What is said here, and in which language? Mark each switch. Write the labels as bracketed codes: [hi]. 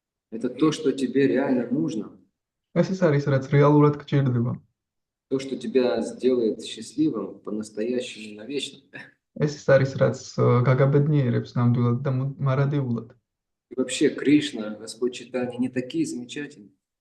[ru] Это то, что тебе реально нужно, [ka] ეს ის არის, რაც რეალურად გჭირდება. [ru] то, что тебя сделает счастливым по-настоящему навечно. [ka] ეს ის არის, რაც გაგაბედნიერებს ნამდვილად და მარადეულად. [ru] И вообще Кришна, Господь Чайтанья, не такие замечательные.